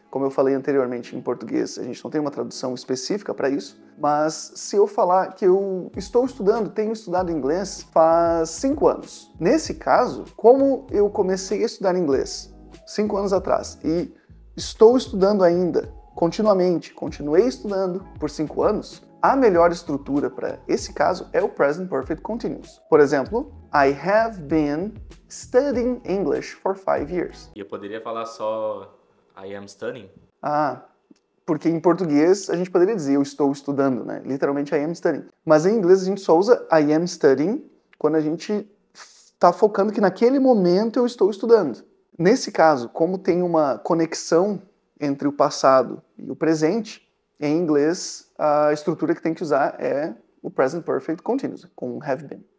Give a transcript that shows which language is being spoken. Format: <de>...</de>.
<pt>Como eu falei anteriormente, em português a gente não tem uma tradução específica para isso, mas se eu falar que eu tenho estudado inglês faz 5 anos. Nesse caso, como eu comecei a estudar inglês 5 anos atrás e estou estudando ainda continuamente, continuei estudando por 5 anos, a melhor estrutura para esse caso é o present perfect continuous. Por exemplo,</pt> <en>I have been studying English for 5 years.</en> <pt>E eu poderia falar só</pt> <en>I am studying?</en> <pt>Porque em português a gente poderia dizer eu estou estudando, né? Literalmente</pt> <en>I am studying.</en> <pt>Mas em inglês a gente só usa</pt> <en>I am studying</en> <pt>quando a gente está focando que naquele momento eu estou estudando. Nesse caso, como tem uma conexão entre o passado e o presente, em inglês a estrutura que tem que usar é o present perfect continuous, com have been.</pt>